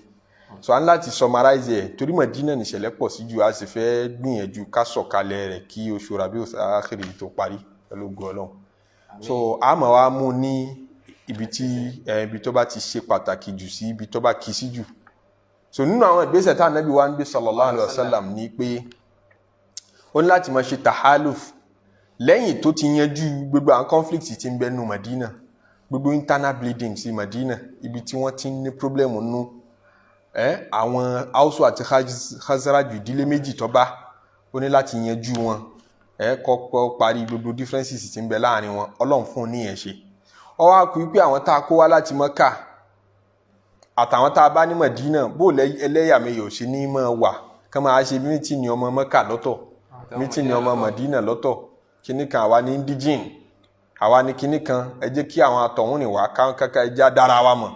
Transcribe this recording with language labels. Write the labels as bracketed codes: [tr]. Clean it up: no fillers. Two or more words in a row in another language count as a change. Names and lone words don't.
[yo] So a ní láti summarize ẹ̀ torí Mádínà nìṣẹ̀lẹ̀ pọ̀ sí ju a sì fẹ́ gbìyànjú ká sọ̀kalẹ̀ rẹ̀ kí oṣù Rabiul Akhir tó parí pẹ̀lú ògo Ọlọ́run. So a máa wá mú ní ibi tó bá ti ṣe pàtàkì jù sí ibi tó bá kì í sí jù. So nínú àwọn ìgbésẹ̀ tá Ànábì wa ń gbé [ar] صلى الله عليه وسلم [yo] ní pé ó ní láti máa ṣe tahaluf lẹ́yìn tó ti yanjú gbogbo àwọn conflict tí ń bẹ nínú Madina, gbogbo [en] internal bleeding [yo] sí Madina, ibi tí wọ́n ti ní problem nínú àwọn Ausu àti Khazraj ìdílé méjì tó bá ó ní láti yanjú wọn kọ́kọ́ parí gbogbo differences tí ń bẹ láàrin wọn. Ọlọ́run fún ní ẹ̀ ṣe. Ó wá kú pé àwọn tá a kó wá láti Mẹ́kà àtàwọn tá a bá ní Madina bó ẹlẹ́yàmẹ̀yà ò ṣe ní máa wà kán máa ṣe mítìnì ọmọ Mẹ́kà lọ́tọ̀ mítìnì ọmọ Madina lọ́tọ̀, kíní kan àwa ní indigene, àwa ní kíní kan ẹ jẹ́ kí àwọn àtọ̀hún rìn wá káńkáká ẹ já dára wa mọ̀.